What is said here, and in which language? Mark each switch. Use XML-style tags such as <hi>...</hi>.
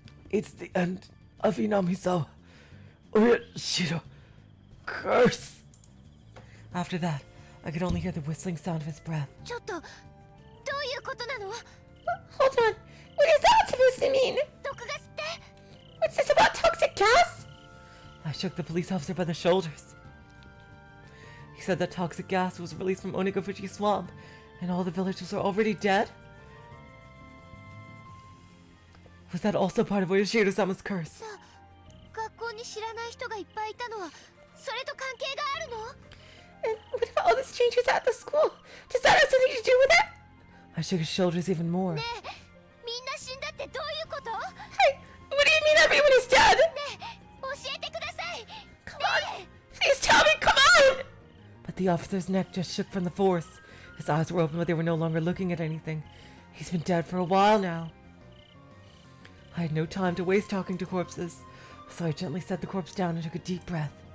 <en>It's the end of Inamizawa. Oyashiro. Curse. After that, I could only hear the whistling sound of his breath.</en> <ja>ちょっとどういうことなの?</ja> <en>Hold on. What is that supposed to mean?</en> <ja>毒ガスって</ja> <en>shook the police officer by the shoulders. He said that toxic gas was released from Onigofuji swamp, and all the villagers are already dead? Was that also part of Oyashiro-sama's curse?</en> <ja>学校に知らない人がいっぱいいたのはそれと関係があるの？</ja> <en>And what about all the strangers at the school? Does that have something to do with it? I shook his shoulders even more.</en> <ja>ねえ、みんな死んだってどういうこと？</ja> <en>Hey, what do you mean everyone is dead?</en> <ja>ねえ、教えてください。</ja> <en>Come on, please tell me, come on! But the officer's neck just shook from the force. His eyes were open, but they were no longer looking at anything. He's been dead for a while now. I had no time to waste talking to corpses, so I gently set the corpse down and took a deep breath.</en>